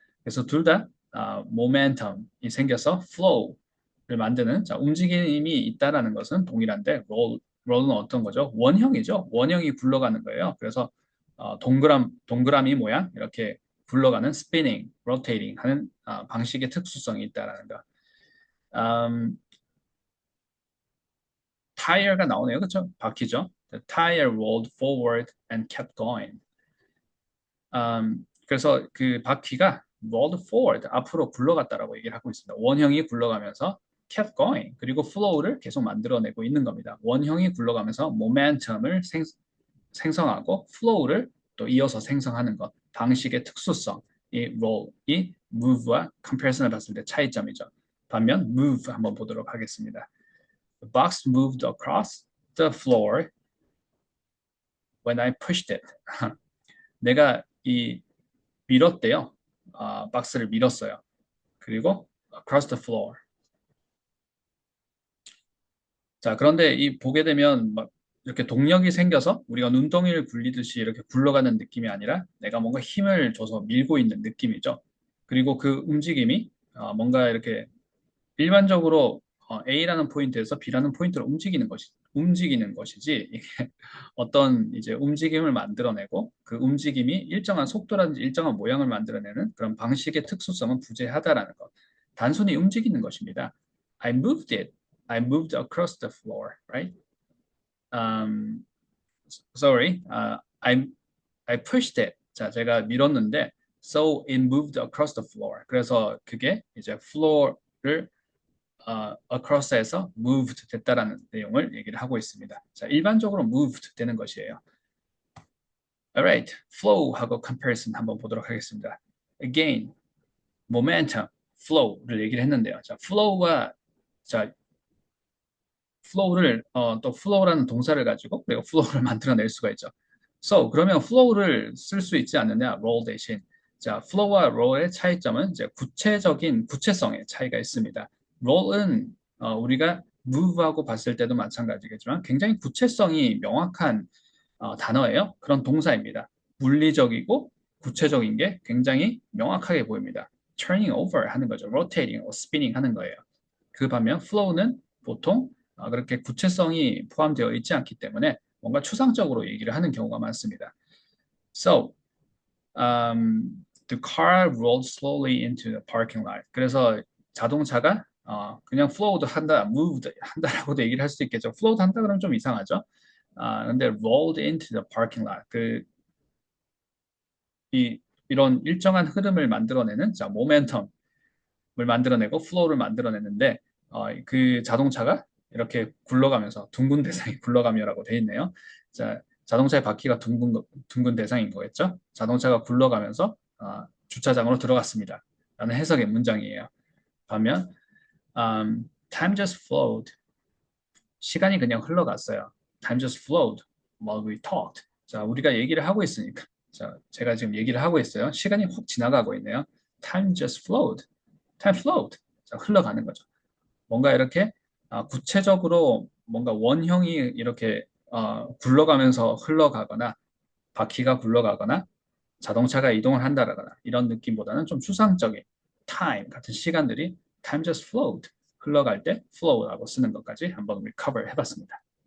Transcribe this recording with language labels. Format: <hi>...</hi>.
<ko>그래서 둘 다 모멘텀이 생겨서 flow를 만드는 자, 움직임이 있다라는 것은 동일한데 롤은 어떤 거죠? 원형이죠. 원형이 굴러가는 거예요. 그래서 동그라미 모양 이렇게 굴러가는 spinning, rotating 하는 방식의 특수성이 있다라는 거. 음, tire가 나오네요. 그렇죠? 바퀴죠.</ko> <en>The tire rolled forward and kept going.</en> <ko>그래서 그 바퀴가</ko> <en>rolled forward,</en> <ko>앞으로 굴러갔다라고 얘기를 하고 있습니다. 원형이 굴러가면서</ko> <en>kept going,</en> <ko>그리고 flow를 계속 만들어내고 있는 겁니다. 원형이 굴러가면서 momentum을 생성하고 flow를 또 이어서 생성하는 것, 방식의 특수성, 이 roll, 이 move와 comparison을 봤을 때 차이점이죠. 반면 move 한번 보도록 하겠습니다.</ko> <en>The box moved across the floor when I pushed it.</en> <ko>내가 이 밀었대요. 박스를 밀었어요. 그리고</ko> <en>across the floor.</en> <ko>자, 그런데 이 보게 되면 막 이렇게 동력이 생겨서 우리가 눈덩이를 굴리듯이 이렇게 굴러가는 느낌이 아니라 내가 뭔가 힘을 줘서 밀고 있는 느낌이죠. 그리고 그 움직임이 뭔가 이렇게 일반적으로 A라는 포인트에서 B라는 포인트로 움직이는 것이지 이게 어떤 이제 움직임을 만들어내고 그 움직임이 일정한 속도라든지 일정한 모양을 만들어내는 그런 방식의 특수성은 부재하다라는 것. 단순히 움직이는 것입니다.</ko> <en>I moved it. I moved across the floor, right? Um, sorry. I pushed it.</en> <ko>자, 제가 밀었는데</ko> <en>so it moved across the floor.</en> <ko>그래서 그게 이제 floor를 across에서 moved 됐다라는 내용을 얘기를 하고 있습니다. 자, 일반적으로 moved 되는 것이에요.</ko> <en>Alright,</en> <ko>flow하고 comparison 한번 보도록 하겠습니다. Again, momentum, flow를 얘기를 했는데요. 자, flow와 자, flow를 또 flow라는 동사를 가지고 그리고 flow를 만들어낼 수가 있죠. So 그러면 flow를 쓸 수 있지 않느냐? roll 대신. 자, flow와 roll의 차이점은 이제 구체성의 차이가 있습니다. roll은 우리가 move하고 봤을 때도 마찬가지겠지만 굉장히 구체성이 명확한 단어예요. 그런 동사입니다. 물리적이고 구체적인 게 굉장히 명확하게 보입니다.</ko> <en>turning over</en> <ko>하는 거죠. rotating, spinning 하는 거예요. 그 반면 flow는 보통 그렇게 구체성이 포함되어 있지 않기 때문에 뭔가 추상적으로 얘기를 하는 경우가 많습니다.</ko> <en>So, the car rolled slowly into the parking lot.</en> <ko>그래서 자동차가 그냥 flowed 한다, moved 한다라고도 얘기를 할 수 있겠죠. flowed 한다 그러면 좀 이상하죠. 근데</ko> <en>rolled into the parking lot.</en> <ko>이런 일정한 흐름을 만들어내는 자, 모멘텀을 만들어내고 플로우를 만들어내는데 그 자동차가 이렇게 굴러가면서 둥근 대상이 굴러가며라고 돼 있네요. 자, 자동차의 바퀴가 둥근 대상인 거겠죠? 자동차가 굴러가면서 주차장으로 들어갔습니다. 라는 해석의 문장이에요. 반면</ko> <en>time just flowed.</en> <ko>시간이 그냥 흘러갔어요.</ko> <en>Time just flowed while we talked.</en> <ko>자, 우리가 얘기를 하고 있으니까. 자, 제가 지금 얘기를 하고 있어요. 시간이 확 지나가고 있네요.</ko> <en>Time just flowed. Time flowed.</en> <ko>자, 흘러가는 거죠. 뭔가 이렇게 구체적으로 뭔가 원형이 이렇게 굴러가면서 흘러가거나 바퀴가 굴러가거나 자동차가 이동을 한다거나 이런 느낌보다는 좀 추상적인 time 같은 시간들이</ko> <en>time just flowed</en> <ko>흘러갈 때 flow라고 쓰는 것까지 한번 recover 해봤습니다.</ko>